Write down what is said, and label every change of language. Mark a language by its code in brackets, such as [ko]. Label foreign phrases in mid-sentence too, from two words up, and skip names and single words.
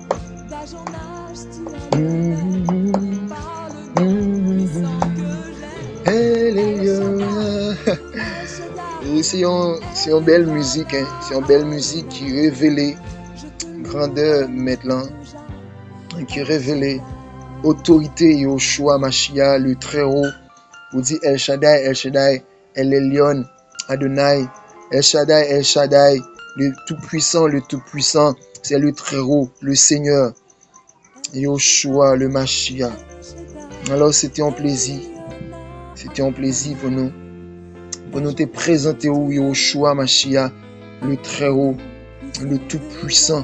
[fr] C'est une belle musique, c'est une belle musique qui révèle grandeur maintenant, qui révèle autorité Yahushua Mashiach, le Très-Haut. Vous dites El Shaddai, El Shaddai, El Elyon, Adonai, El Shaddai, le Tout-Puissant, c'est le Très-Haut, le Seigneur, Yahushua, le Mashiach. Alors c'était un plaisir pour nous te présenter au Yahushua Mashiach, le Très-Haut, le Tout-Puissant.